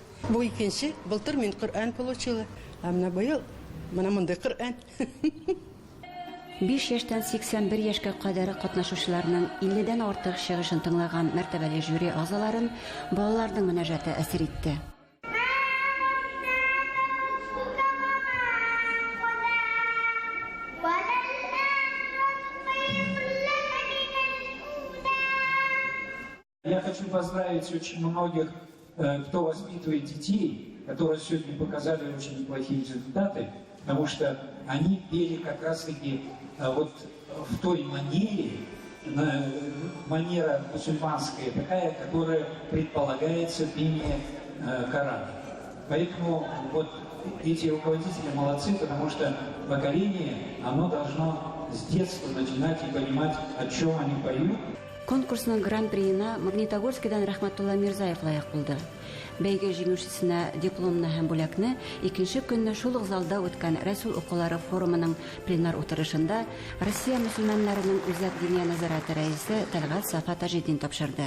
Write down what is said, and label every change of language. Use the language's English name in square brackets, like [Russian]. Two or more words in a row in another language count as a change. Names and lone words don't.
[Tatar] Бу икенче, былтыр мен Коръән получила. А менә быел менә мондай Коръән. 5 яшьтән 81 яшькә кадәр катнашучыларның 50-дән артык чыгышын тыңлаган мәртәбәле жюри агзаларын балаларның мөнәҗәте әсер итте. [Russian] Я хочу поздравить очень многих, кто воспитывает детей, которые сегодня показали очень неплохие результаты, потому что они пели как раз-таки вот в той манере, манера мусульманская такая, которая предполагается пение Корана. Поэтому вот эти руководители молодцы, потому что поколение, оно должно с детства начинать и понимать, о чем они поют. [Tatar] Конкурсның гран-приена Магнитогорскидан Рахматулла Мирзаев лайык булды. Бәйге җиңүчесенә дипломны һәм бүләкне 2-нче көнне шул ук залда үткән Рәсул укулары форумының пленар утырышында Россия мөселманнарының үзәк диния назараты рәисе Тәлгать Сафа Таҗетдин тапшырды.